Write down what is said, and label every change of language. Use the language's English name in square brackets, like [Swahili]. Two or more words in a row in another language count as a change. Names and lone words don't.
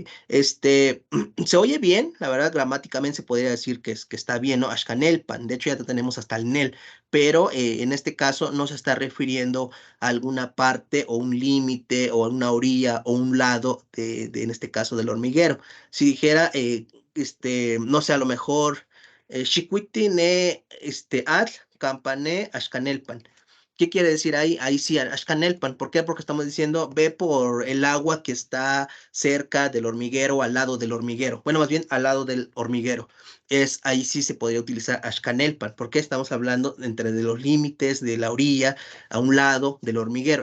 [Spanish] Se oye bien, la verdad, gramáticamente se podría decir que está bien, ¿no? Ashkanelpan, de hecho ya tenemos hasta el Nel, pero en este caso no se está refiriendo a alguna parte o un límite o a una orilla o un lado en este caso del hormiguero. Si dijera, no sé, a lo mejor, [Nahuatl languages] Xicuiti ne, ad, campané, Ashkanelpan. [Spanish] ¿Qué quiere decir ahí? Ahí sí, Ashkanelpan. ¿Por qué? Porque estamos diciendo, ve por el agua que está cerca del hormiguero, al lado del hormiguero. Bueno, más bien al lado del hormiguero. Ahí sí se podría utilizar Ashkanelpan, porque estamos hablando entre de los límites de la orilla a un lado del hormiguero.